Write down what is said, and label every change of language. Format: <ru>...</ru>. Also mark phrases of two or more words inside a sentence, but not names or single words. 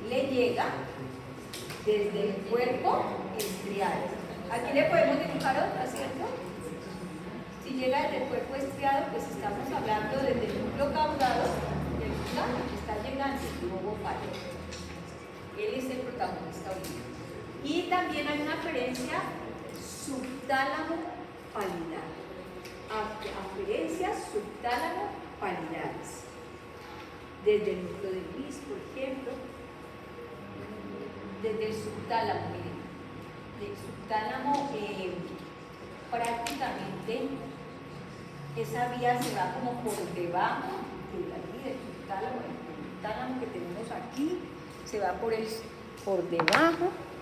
<es>llega desde el cuerpo estriado. Aquí le podemos dibujar otra, ¿cierto? Si llega desde el cuerpo estriado, pues estamos hablando desde el núcleo caudado del plano que está llegando el globo pálido. Él es el protagonista hoy. Y también hay una aferencia subtálamo-palidal. Aferencias subtálamo-palidales. Desde el núcleo de Luis, por ejemplo, desde el subtálamo, miren, del subtálamo prácticamente esa vía se va como por debajo del subtálamo, el tálamo que tenemos aquí, se va por debajo,</es>